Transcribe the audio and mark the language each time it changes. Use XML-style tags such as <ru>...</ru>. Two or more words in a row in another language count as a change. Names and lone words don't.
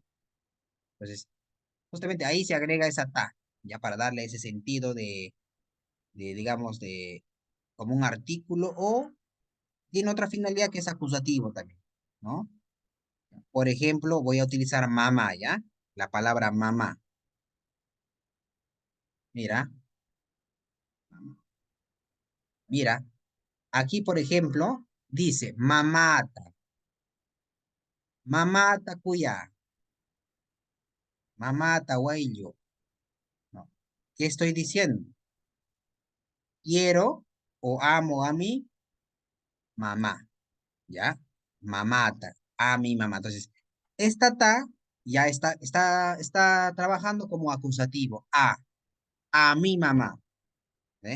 <es>Entonces, justamente ahí se agrega esa ta, ya para darle ese sentido digamos, como un artículo o tiene otra finalidad que es acusativo también, ¿no? Por ejemplo, voy a utilizar mamá, ¿ya? La palabra mamá. Mira, mira, aquí, por ejemplo, dice</es> <qu>mamata, mamata cuya, mamata guayllo,</qu> <es>¿no? ¿Qué estoy diciendo? Quiero o amo a mi mamá, ¿ya? Mamata, a mi mamá. Entonces, esta ta ya está trabajando como acusativo, a mi mamá, ¿eh?</es>